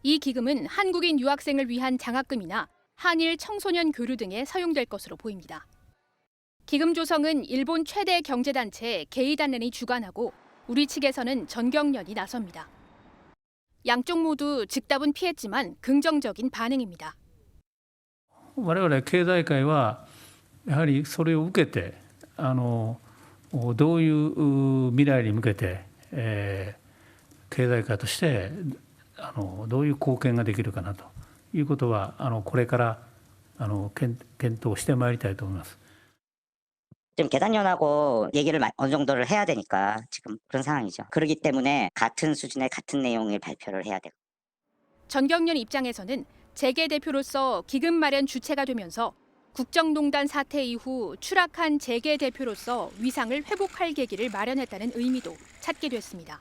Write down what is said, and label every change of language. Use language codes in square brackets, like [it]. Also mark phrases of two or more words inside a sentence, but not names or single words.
[ko] 이 기금은 한국인 유학생을 위한 장학금이나 한일 청소년 교류 등에 사용될 것으로 보입니다. 기금 조성은 일본 최대 경제단체 게이단렌이 주관하고 우리 측에서는 전경련이 나섭니다. 양쪽 모두 즉답은 피했지만 긍정적인 반응입니다. [ja] 我々経済界はやはりそれを受けてどういう未来に向けて、経済界としてどういう貢献ができるかなということはこれから検討してまいりたいと思います。 [ko] 지금 계단련하고 얘기를 어느 정도를 해야 되니까 지금 그런 상황이죠. 그렇기 때문에 같은 수준의 같은 내용을 발표를 해야 되고. 전경련 입장에서는 재계 대표로서 기금 마련 주체가 되면서 국정농단 사태 이후 추락한 재계 대표로서 위상을 회복할 계기를 마련했다는 의미도 찾게 됐습니다.